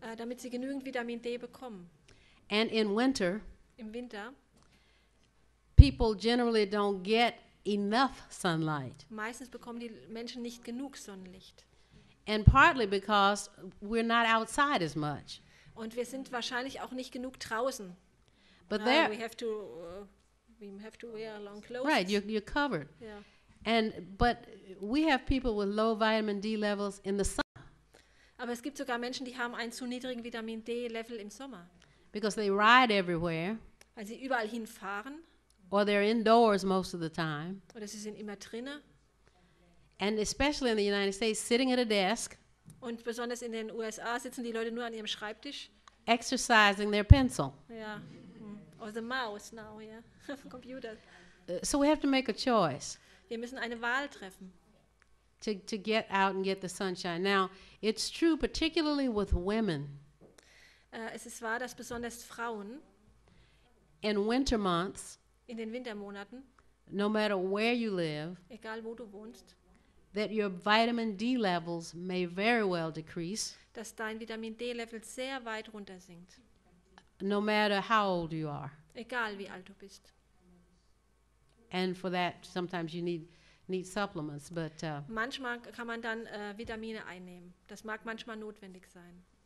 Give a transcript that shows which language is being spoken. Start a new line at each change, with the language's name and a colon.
German: damit sie genügend Vitamin D bekommen.
English: And in winter,
German: Im Winter
English: people generally don't get enough sunlight.
German: Meistens bekommen die Menschen nicht genug Sonnenlicht.
English: And partly because we're not outside as much.
German: Und wir sind wahrscheinlich auch nicht genug draußen.
English: But We there, have to wear long clothes. right, you're covered.
German: Ja.
English: But we have people with low vitamin D levels in the sun
German: Aber es gibt sogar Menschen, die haben einen zu niedrigen Vitamin D-Level im Sommer,
English: because they ride everywhere
German: weil sie überall hinfahren
English: or they're indoors most of the time.
German: oder sie sind immer drinnen.
English: And especially in the United States, sitting at a desk,
German: Und besonders in den USA sitzen die Leute nur an ihrem Schreibtisch.
English: exercising their pencil. Ja. Or the mouse now, ja. Computer. So we have to make a choice
German: Wir müssen eine Wahl treffen.
English: to get out and get the sunshine. Now, it's true particularly with women.
German: Es ist wahr, dass besonders Frauen
English: In winter months,
German: in den Wintermonaten,
English: no matter where you live,
German: egal wo du wohnst,
English: that your vitamin D levels may very well decrease,
German: dass dein Vitamin D-Level sehr weit runter sinkt.
English: no matter how old you are.
German: Egal wie alt du bist.
English: And for that, sometimes you need supplements. But
German: Manchmal kann man dann Vitamine einnehmen. Das mag manchmal notwendig sein.